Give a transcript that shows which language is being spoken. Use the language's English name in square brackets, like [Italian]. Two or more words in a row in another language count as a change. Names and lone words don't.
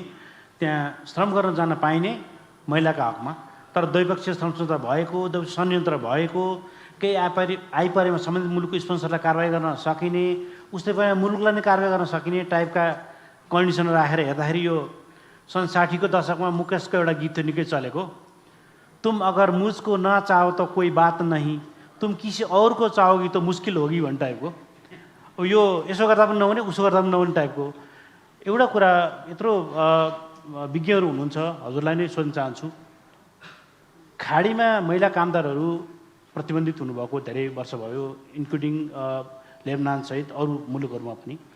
[Nepali] त्यहाँ श्रम गर्न जान पाइने महिलाका हकमा, तर द्वैपक्षीय श्रम सम्झौता भएको, संयन्त्र भएको, केही आइपरेमा सम्बन्धित मुलुकको स्पोन्सरलाई कारवाही गर्न सकिने, उसले पनि मुलुकलाई नै कारवाही गर्न सकिने टाइपका कन्डिसन राखेर हेर्दाखेरि यो सन् 60 को दशकमा मुकेशको एउटा गीत थियो निकै चलेको, [Hindi] तुम अगर मुझको न चाहो त कोही बात नहीं, तुम किसी और को चाहोगी तो मुस्किल होगी [Nepali] भन्ने टाइपको। अब यो यसो गर्दा पनि नहुने उसो गर्दा पनि नहुने टाइपको एउटा कुरा। यत्रो विज्ञहरू हुनुहुन्छ, हजुरलाई नै सोध्न चाहन्छु, खाडीमा महिला कामदारहरू प्रतिबन्धित हुनुभएको धेरै वर्ष भयो, इन्क्लुडिङ लेबनान सहित अरू मुलुकहरूमा पनि।